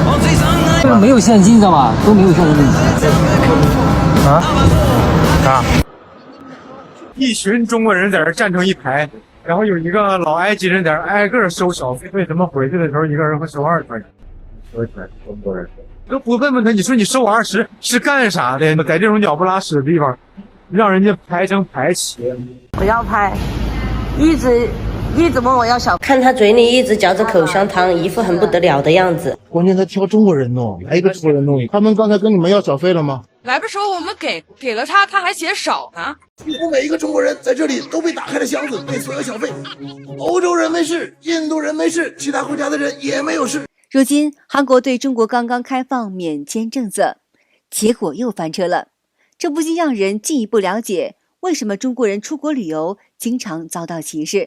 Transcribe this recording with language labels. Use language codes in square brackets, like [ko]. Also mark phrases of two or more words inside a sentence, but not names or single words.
[zh] 這個沒有現金，知道吧？都沒有現金。啊？啥？一群中國人在這站成一排，然後有一個老埃及人在這挨個收小費。為什麼回去的時候一個人會收20塊錢？收錢，中國人。都不問問他，你說你收我20是幹啥的？在這種鳥不拉屎的地方， 讓人家排成排起。不要拍，一直問我要小，看他嘴裡一直嚼着口香糖，一副很不得了的樣子。关键他挑中国人弄，来一个中国人弄。他们刚才跟你们要小费了吗？来的时候我们給了他，他還嫌少呢。幾乎每一個中國人在這裡都被打開了箱子，被索要小費。歐洲人沒事，印度人沒事，其他國家的人也沒有事。如今，韓國對中國剛剛開放免簽政策，結果又翻車了。這不禁讓人進一步了解，為什麼中國人出國旅遊經常遭到歧視。